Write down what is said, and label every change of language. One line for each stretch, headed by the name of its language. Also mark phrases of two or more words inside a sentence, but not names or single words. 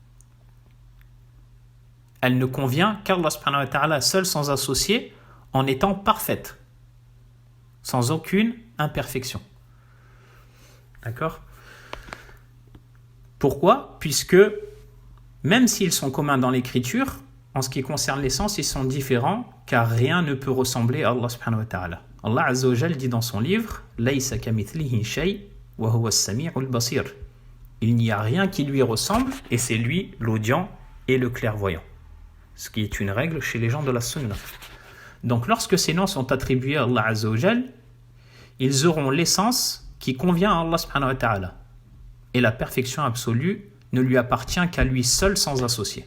French: Elle ne convient qu'Allah
Arabic: سبحانه وتعالى
French: seul sans associé, en étant parfaite, sans aucune imperfection. D'accord ? Pourquoi ? Puisque même s'ils sont communs dans l'écriture, en ce qui concerne l'essence, ils sont différents, car rien ne peut ressembler à Allah
Arabic: سبحانه وتعالى.
French: Allah
Arabic: عز وجل
French: dit dans son livre «
Arabic: ليس كمثله شيء وهو السميع البصير
French: » Il n'y a rien qui lui ressemble, et c'est lui l'audient et le clairvoyant. Ce qui est une règle chez les gens de la sunna. Donc lorsque ces noms sont attribués à Allah
Arabic: عز وجل,
French: ils auront l'essence qui convient à Allah
Arabic: سبحانه وتعالى.
French: Et la perfection absolue ne lui appartient qu'à lui seul sans associé.